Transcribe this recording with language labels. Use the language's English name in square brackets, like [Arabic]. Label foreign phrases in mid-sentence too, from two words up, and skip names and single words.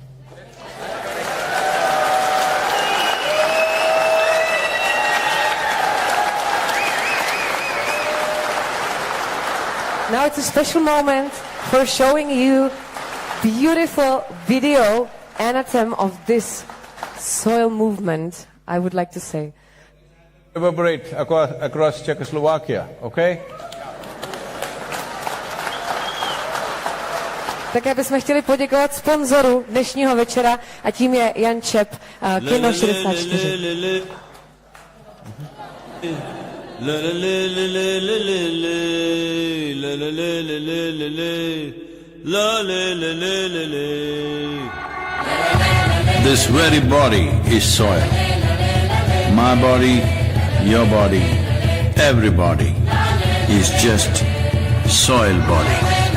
[English] Now it's a special moment for showing you beautiful video anthem of this soil movement, I would like to say. Reverberate across Czechoslovakia, okay? [Czech] Také bychom chtěli poděkovat sponzoru dnešního večera a tím je Jan Čep, Kino 64. [English] This very body is soil. My body, your body, everybody is just soil body.